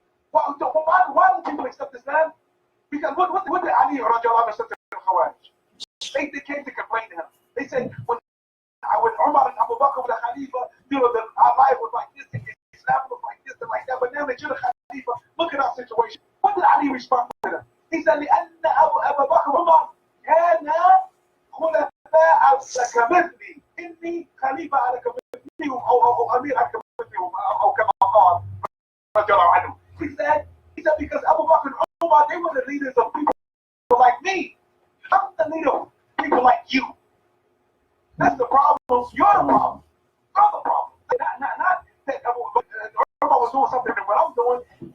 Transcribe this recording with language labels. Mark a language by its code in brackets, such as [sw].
[en] Why don't people accept Islam? Because what did Ali radiallahu anhu say to the Khawarij? They came to complain to him. They said, when Umar and Abu Bakr were the Khalifa, you know, our life was like this, and Islam was like this and like that, but now that you're the Khalifa, look at our situation. What did Ali respond to them? He said, [ar] لأن أبو بكر وعمر كان خلفاء كمثلي إني خليفة على كمثلي أو أمير على كمثلي أو كما قال رضي الله عنه. [en] He said because Abu Bakr and Umar, they were the leaders of people like me. I'm the leader of people like you. That's the problem. You're the problem. I'm the problem. Not that Umar was doing something that what I'm doing.